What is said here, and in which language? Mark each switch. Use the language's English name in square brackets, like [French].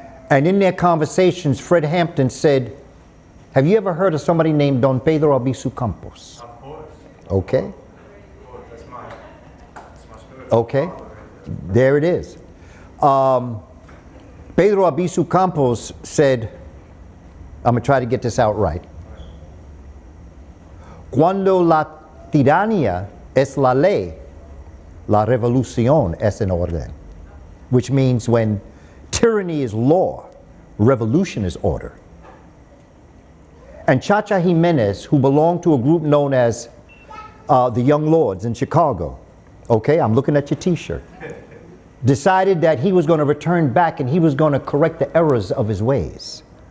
[English] And in their conversations, Fred Hampton said, "Have you ever heard of somebody named Don Pedro Albizu Campos?" Of course. Okay. Of course. That's my spirit. Okay. There it is. Pedro Albizu Campos said, I'm going to try to get this out right. [Spanish] Cuando la tiranía es la ley, la revolución es en orden. [English] Which means when tyranny is law, revolution is order. And Chacha Jimenez, who belonged to a group known as the Young Lords in Chicago, okay, I'm looking at your t-shirt, decided that he was going to return back and he was going to correct the errors of his ways.